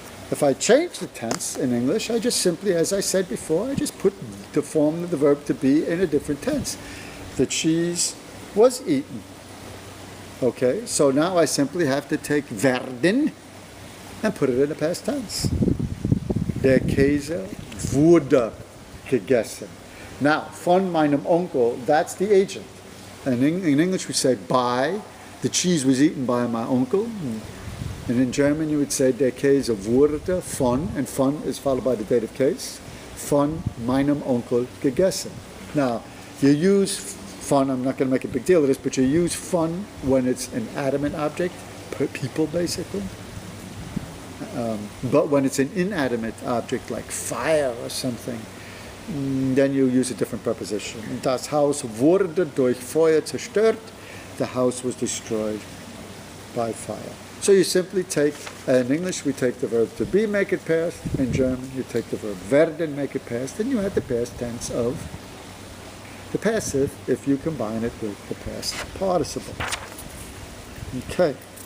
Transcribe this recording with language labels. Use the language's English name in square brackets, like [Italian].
[English] If I change the tense in English, I just simply, as I said before, I just put the form of the verb to be in a different tense. The cheese was eaten. Okay, so now I simply have to take werden and put it in the past tense. [German] Der Käse wurde gegessen. [English] Now, [German] von meinem Onkel, [English] that's the agent. And in English we say by, the cheese was eaten by my uncle. And in German you would say [German] der Käse wurde von, [English] and von is followed by the dative case, [German] von meinem Onkel gegessen. [English] Now, you use von, I'm not going to make a big deal of this, but you use von when it's an adamant object, people basically. But when it's an inanimate object like fire or something, then you use a different preposition. [German] Das Haus wurde durch Feuer zerstört. [English] The house was destroyed by fire. So you simply take, in English we take the verb to be, make it past. In German you take the verb werden, make it past. And you have the past tense of the passive if you combine it with the past participle. Okay.